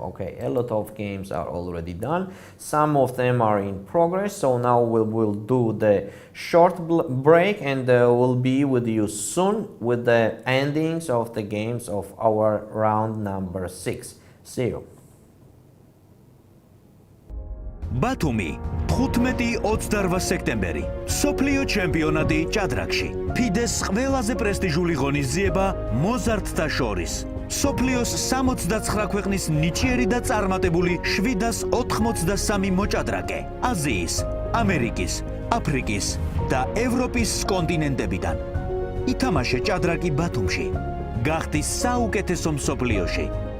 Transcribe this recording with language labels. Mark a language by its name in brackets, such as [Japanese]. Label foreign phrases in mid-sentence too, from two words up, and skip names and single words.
[English] Okay, a lot of games are already done. Some of them are in progress. So now we'll do the short break and we'll be with you soon with the endings of the games of our round number 6. See you. [Georgian] ბათუმი 15-28 სექტემბერი სოფლიო ჩემპიონატი ჭადრაკში ფიდეს ყველაზე პრესტიჟული ღონისძიება მოზარდთა შორის სოფლიოს 69 ქვეყნის ნიჭიერი და წარმატებული 783 მოჭადრაკე აზიის, ამერიკის, აფრიკის და ევროპის კონტინენტებიდან ითამაშე ჭადრაკი ბათუმში გახდი საუკეთესო მსოფლიოში